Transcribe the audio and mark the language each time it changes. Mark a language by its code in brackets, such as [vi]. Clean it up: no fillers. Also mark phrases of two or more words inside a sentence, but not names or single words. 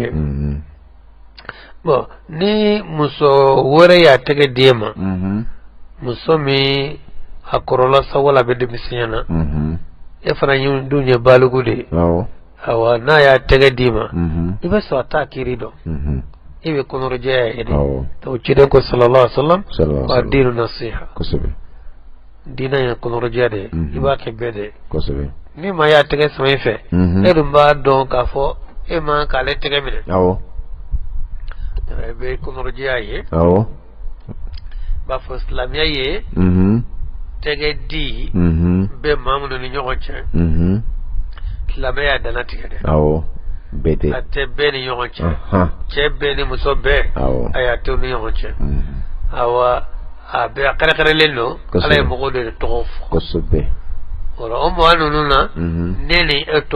[bm] ye bon ni muso wɛrɛ y'a tɛgɛ di e ma muso min a kɔrɔla sa wala a bɛ denmisɛnya na e fana dun ye baliku de ye awa n'a y'a tɛgɛ di ma i bɛ sɔrɔ a t'a kiiri dɔn i bɛ kɔnɔrɔjɛya ye de o ciden ko [ar] صلى الله عليه وسلم والدين النصيحة [bm] diina ye kɔnɔrɔjɛya de ye i b'a kɛ bɛɛ de ye ni maa y'a tɛgɛ sama i fɛ e dun b'a dɔn k'a fɔ e man k'ale tɛgɛ minɛ i bɛ kɔnɔrɔjɛya ye b'a fɔ silamɛya ye tɛgɛ di bɛ maa minnu ni ɲɔgɔn cɛ silamɛya dana tigɛ dɛ a tɛ bɛɛ ni ɲɔgɔn cɛ cɛ bɛɛ ni muso bɛɛ a y'a to ni ɲɔgɔn cɛ awa a bɛɛ kɛrɛkɛrɛlen don ala ye mɔgɔw de tɔgɔ fɔ o mɔgɔ ninnu na ne ni e t'o